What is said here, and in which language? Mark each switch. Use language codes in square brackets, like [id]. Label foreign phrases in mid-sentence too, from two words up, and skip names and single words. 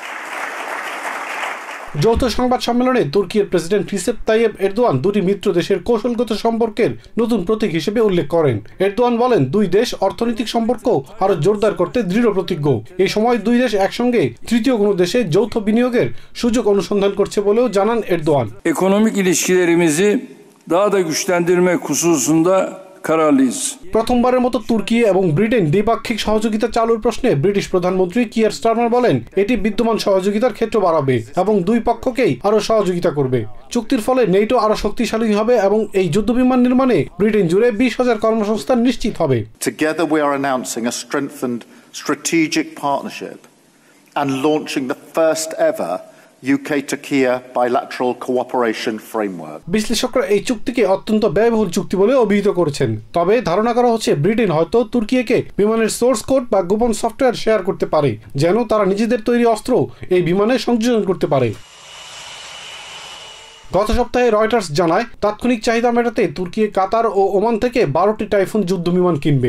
[bn] যৌথ সংবাদ সম্মেলনে তুর্কির প্রেসিডেন্ট রিসেপ তাইয়েপ এরদোয়ান দুটি মিত্র দেশের কৌশলগত সম্পর্কের নতুন প্রতীক হিসেবে উল্লেখ করেন। এরদোয়ান বলেন, দুই দেশ অর্থনৈতিক সম্পর্ক আরো জোরদার করতে দৃঢ় প্রতিজ্ঞ। এই সময় দুই দেশ একসঙ্গে তৃতীয় কোনো দেশে যৌথ বিনিয়োগের সুযোগ অনুসন্ধান করছে বলেও জানান এরদোয়ান। [tr] Ekonomik ilişkilerimizi daha da güçlendirmek hususunda kararlıyız. [bn] প্রথমবারের মতো তুর্কি এবং ব্রিটেন দ্বিপাক্ষিক সহযোগিতা চালুর প্রশ্নে ব্রিটিশ প্রধানমন্ত্রী কিয়ার স্টারমার বলেন, এটি বিদ্যমান সহযোগিতার ক্ষেত্র বাড়াবে এবং দুই পক্ষকেই আরো সহযোগিতা করবে। চুক্তির ফলে নেটো আরো শক্তিশালী হবে এবং এই যুদ্ধবিমান নির্মাণে ব্রিটেন জুড়ে 20,000 কর্মসংস্থান নিশ্চিত হবে। [en] Together we are announcing a strengthened strategic partnership and launching the first ever UK-Turkey bilateral cooperation framework. [bn] বিশ্লেষকরা এই চুক্তিকে অত্যন্ত ব্যয়বহুল চুক্তি বলে অভিহিত করেছেন। তবে ধারণা করা হচ্ছে ব্রিটেন হয়তো তুর্কিকে বিমানের সোর্স কোড বা গোপন সফটওয়্যার শেয়ার করতে পারে, যেন তারা নিজেদের তৈরি অস্ত্র এই বিমানে সংযোজন করতে পারে। গত সপ্তাহে রয়টার্স জানায়, তাৎক্ষণিক চাহিদা মেটাতে তুর্কি, কাতার ও ওমান থেকে 12টি টাইফুন যুদ্ধ বিমান কিনবে।